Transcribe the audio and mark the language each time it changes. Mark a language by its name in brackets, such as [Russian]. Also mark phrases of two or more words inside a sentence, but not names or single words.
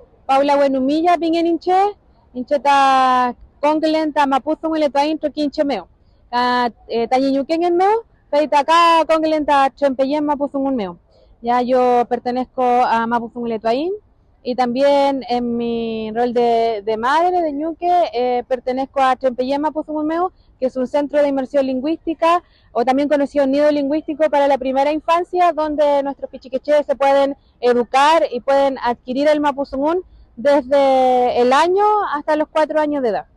[Mapuche] Paula Buenumilla, Pingen Inche, Incheta Conglen, Tamapuzum, Letuain, Troquin Chemeo. Tayiñuquen en Meo, Peita acá Conglen, Chempeyén, Mapuzum Meo. [Spanish] Ya yo pertenezco a Mapuzum Letuain y también en mi rol de madre de Ñuque pertenezco a Chempeyén, Mapuzum Meo, que es un centro de inmersión lingüística o también conocido nido lingüístico para la primera infancia, donde nuestros pichiqueches se pueden educar y pueden adquirir el mapuzungún desde el año hasta los 4 años de edad.